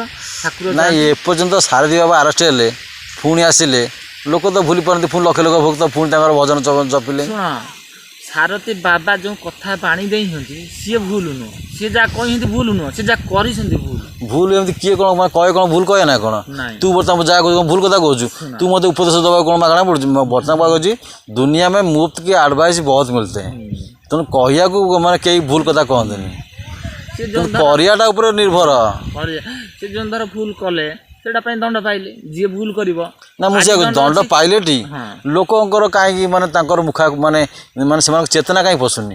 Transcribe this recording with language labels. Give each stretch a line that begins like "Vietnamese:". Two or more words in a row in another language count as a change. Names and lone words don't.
Odia: ନାଇଁ ଏପର୍ଯ୍ୟନ୍ତ ସାରଥୀ ବାବା ଆରେଷ୍ଟ ହେଲେ ପୁଣି ଆସିଲେ ଲୋକ ତ ଭୁଲି ପାରନ୍ତି ପୁଣି ଲକ୍ଷ ଲକ୍ଷ ଭକ୍ତ ପୁଣି ତାଙ୍କର ଭଜନ ଜପିଲେ ଶୁଣ ସାରଥୀ ବାବା ଯେଉଁ କଥା ବାଣି ଦେଇଛନ୍ତି ସିଏ ଭୁଲ ନୁହଁ ସିଏ ଯାହା କହିଛନ୍ତି ଭୁଲ ନୁହଁ ସେ ଯାହା କରିଛନ୍ତି ଭୁଲ ଏମିତି କିଏ କ'ଣ ମାନେ କହେ କ'ଣ ଭୁଲ କହେ ନା କ'ଣ ତୁ ବର୍ତ୍ତମାନ ଯାହା କହୁଛୁ ଭୁଲ କଥା କହୁଛୁ ତୁ ମୋତେ ଉପଦେଶ ଦେବାକୁ କ'ଣ ମାଗଣା ପଡ଼ୁଛି ବର୍ତ୍ତମାନ କହୁଛି ଦୁନିଆ
Hindi: में मुफ्त की एडवाइस बहुत मिलते हैं
Odia: ତେଣୁ କହିବାକୁ ମାନେ କେହି ଭୁଲ କଥା କହନ୍ତିନି କରିବାଟା ଉପରେ ନିର୍ଭର ସେ ଯେଉଁ ଧର ଭୁଲ କଲେ ସେଇଟା ପାଇଁ ଦଣ୍ଡ ପାଇଲେ ଯିଏ ଭୁଲ କରିବ ନା ମୁଁ ସେ ଦଣ୍ଡ ପାଇଲେଟି ଲୋକଙ୍କର କାହିଁକି ମାନେ ତାଙ୍କର ମୁଖା ମାନେ ମାନେ ସେମାନଙ୍କ ଚେତନା କାହିଁକି ପଶୁନି